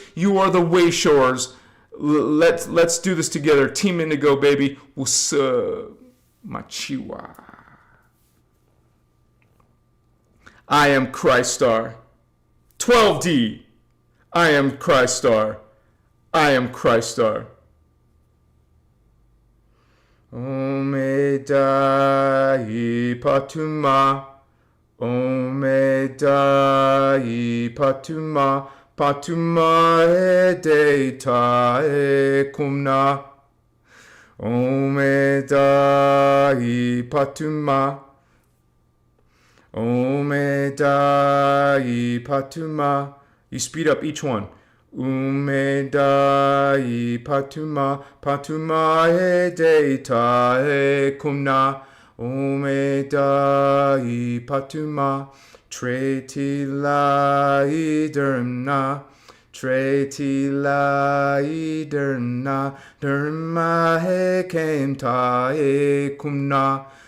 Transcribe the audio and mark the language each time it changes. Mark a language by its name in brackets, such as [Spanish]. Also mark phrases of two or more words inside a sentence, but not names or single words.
[English] You are the wayshowers. Let's do this together. Team Indigo, baby. What's up? Machiwa. I am Christos. 12D. I am Christos. I am Christos. Omedai patuma, Omedai patuma, patuma edeta ekumna. Omedai patuma, Omedai patuma. You speed up each one. Umedai patuma, patuma edeta ekumna. Umedai patuma, tretila dermna, tretila dermna, derma hekemta ekumna.